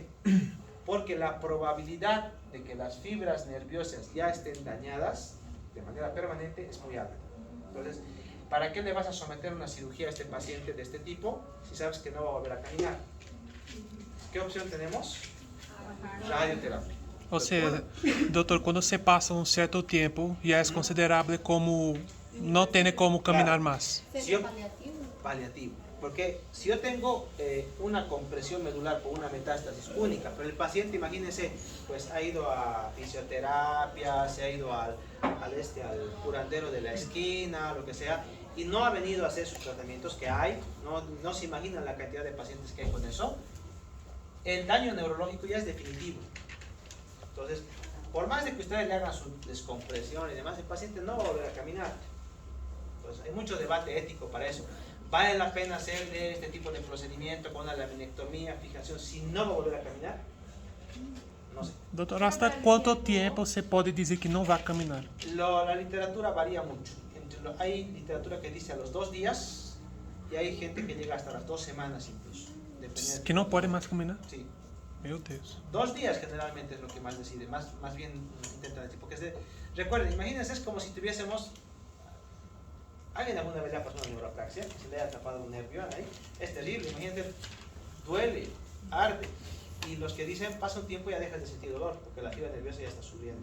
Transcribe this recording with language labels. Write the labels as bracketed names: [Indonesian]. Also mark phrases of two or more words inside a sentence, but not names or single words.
[Spanish] Porque la probabilidad de que las fibras nerviosas ya estén dañadas de manera permanente es muy alta. Entonces, ¿para qué le vas a someter una cirugía a este paciente de este tipo si sabes que no va a volver a caminar? ¿Qué opción tenemos? Radioterapia. [Portuguese] Ou seja, doutor, quando você passa um certo tempo, já é considerável como não tem como caminhar mais. [Spanish] Si yo, paliativo. Porque si yo tengo una compresión medular por una metástasis única, pero el paciente, imagínense, pues ha ido a fisioterapia, se ha ido al curandero de la esquina, lo que sea, y no ha venido a hacer sus tratamientos que hay, no se imaginan la cantidad de pacientes que hay con eso, el daño neurológico ya es definitivo. Entonces, por más de que ustedes le hagan su descompresión y demás, el paciente no va a volver a caminar. Entonces, hay mucho debate ético para eso. ¿Vale la pena hacerle este tipo de procedimiento con una laminectomía, fijación, si no va a volver a caminar? No sé. [Portuguese] Doutor, hasta quanto tempo você pode dizer que não vai caminhar? [Spanish] La literatura varía mucho. Hay literatura que dice a los 2 días y hay gente que llega hasta las 2 semanas incluso. [Portuguese] Que não pode mais caminhar? [Spanish] Sí. [Portuguese] Meu Deus. [Spanish] 2 días generalmente es lo que más decide, más bien intentan decir. Porque recuerden, imagínense, es como si tuviésemos... ¿Alguien alguna vez le ha pasado una neuroplaxia? Se le ha tapado un nervio ahí. Es terrible, imagínense, duele, arde. Y los que dicen, pasa un tiempo y ya dejas de sentir dolor, porque la fibra nerviosa ya está subiendo.